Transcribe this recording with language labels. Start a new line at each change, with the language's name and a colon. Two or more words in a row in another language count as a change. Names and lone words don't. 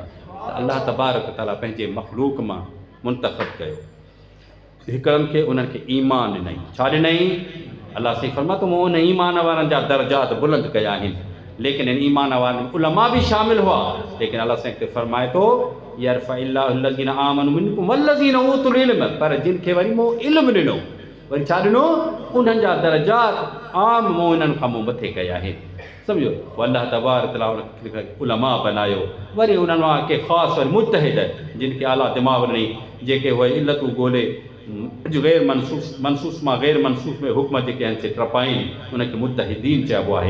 Sindhi: त
Arabic: الله تبارك تعالى
Sindhi: पंहिंजे मख़लूक मां मुंतख़ब कयो हिकिड़नि खे, उन्हनि खे ईमान ॾिनई। छा ॾिनई? अलाह साईं फरमा त मूं उन ईमान वारनि जा दर्जात बुलंद कया आहिनि, लेकिन इन ईमान वारनि में उलमा बि शामिल हुआ, लेकिन अलाह साईं ते फरमाए थो
Arabic: يرفع الله الذين آمنوا منكم والذين أوتوا العلم,
Sindhi: पर जिन खे वरी मूं इल्मु ॾिनो, वरी छा ॾिनो? उन्हनि जा दर्जात आम मोमिननि खां मूं मथे कया आहिनि, सम्झो।
Arabic: الله تبارك تعالى
Sindhi: उलमा बनायो, वरी उन्हनि मां के ख़ासि वरी मुजतहिद जिन खे आला दिमाग़ ॾिनई, जेके उहे इल्लतूं ॻोल्हे अॼु गैर मनसूस मां गैर मनसूस में हुक्म जेके आहिनि से टपाइनि, उनखे मुजतहिदीन चइबो आहे।